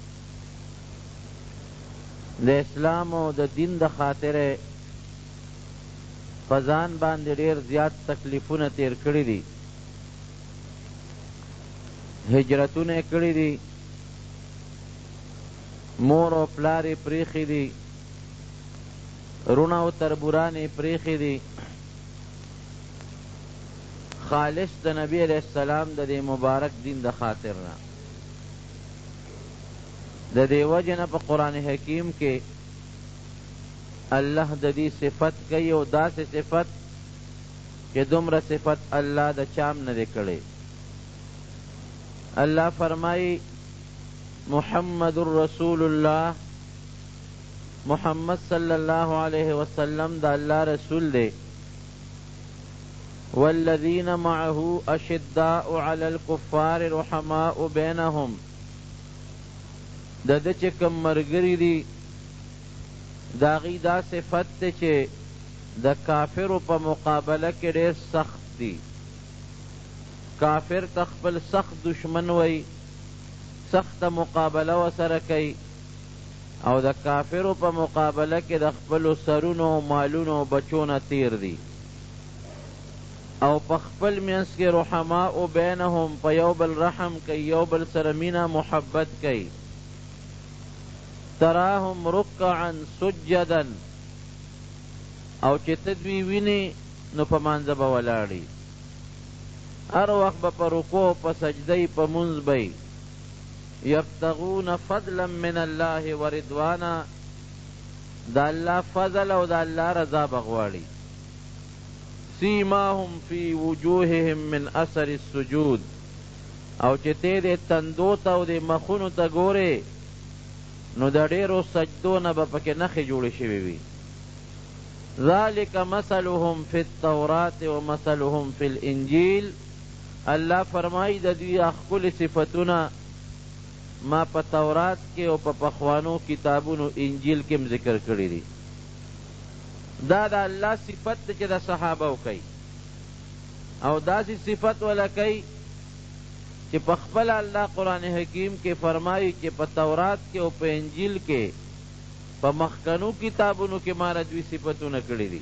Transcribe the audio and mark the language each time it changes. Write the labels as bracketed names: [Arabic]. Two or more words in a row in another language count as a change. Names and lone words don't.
[Pashto] د اسلام او د دین د خاطره په ځان باندې ډېر زیات تکلیفونه تیر کړي دي، هجرتونه یې کړي دي، مور او پلار یې پرېښي دي، رونه او تربوران یې پرېښي دي، خالص د نبی [Arabic] علیه السلام [Pashto] د دې مبارک دین د خاطر نه. د دې وجې نه په قرآن حکیم کې الله د دې صفت کوي او داسې صفت چې دومره صفت الله د چام نه دی کړی. اللہ فرمائی [Arabic] محمد رسول اللہ، [Pashto] محمد [Arabic] صلی اللہ علیہ وسلم [Pashto] دا اللہ رسول دے. [Arabic] والذین معه اشداء علی الکفار رحماء بینهم، [Pashto] دا دا چه کم مرگری دی داغی دا صفت تے چه دا کافر پا مقابلہ کے دیر سخت دی. کافر تخپل سخت دشمن وی، سخت مقابله وسره کوي او د کافرو په مقابله کې د خپلو سرونو مالونو بچونه تیر دي او په خپل منځ کې [Arabic] رحماء بینهم [Pashto] په یو بل رحم کوي، یو بل سره مینه محبت کوي. [Arabic] تراهم رکعا سجدا، [Pashto] او چې ته دوی وینې نو په مانځه به ولاړي، هر وقت به په رکوع په سجدی په منځ بی. [Arabic] یبتغون فضلا من الله ورضوانا، [Pashto] دا الله فضل او دا الله رضا بغواړي. [Arabic] سیماهم فی وجوههم من اثر السجود، [Pashto] او چې ته دې تندو ته او دې مخونو ته ګورې نو د ډېرو سجدو نه به پکې نښې جوړې شوې وي. [Arabic] ذلک مثلهم فی التورات و مثلهم فی الانجیل، [Pashto] اللہ فرمائی د دوی ښکلي صفتونه ما په تورات کې او په پخوانو کتابونو انجیل کې هم ذکر کړي دي. دا د الله صفت دی چې د صحابه کوي او داسې صفت ولا کوي چې په خپل الله قرآن حکیم کې فرمایي چې په تورات کې او په انجیل کې په مخکنو کتابونو کې ما دوی صفتونه کړي دي.